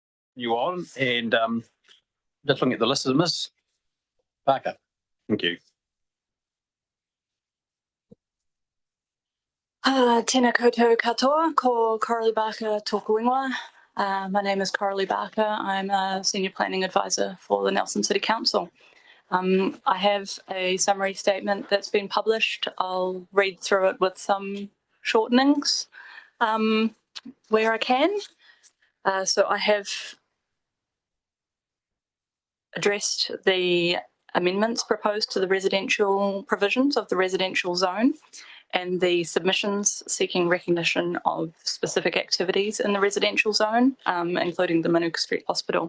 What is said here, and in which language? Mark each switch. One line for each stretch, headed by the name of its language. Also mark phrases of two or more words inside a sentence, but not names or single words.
English: you on, and just looking at the list of Ms. Barker. Thank you.
Māori: Tēnā koutou katoa, ko Coralie Barker tōku ingoa.
English: My name is Coralie Barker. I'm a Senior Planning Advisor for the Nelson City Council. I have a summary statement that's been published. I'll read through it with some shortenings where I can. So I have addressed the amendments proposed to the residential provisions of the residential zone and the submissions seeking recognition of specific activities in the residential zone, including the Manuka Street Hospital.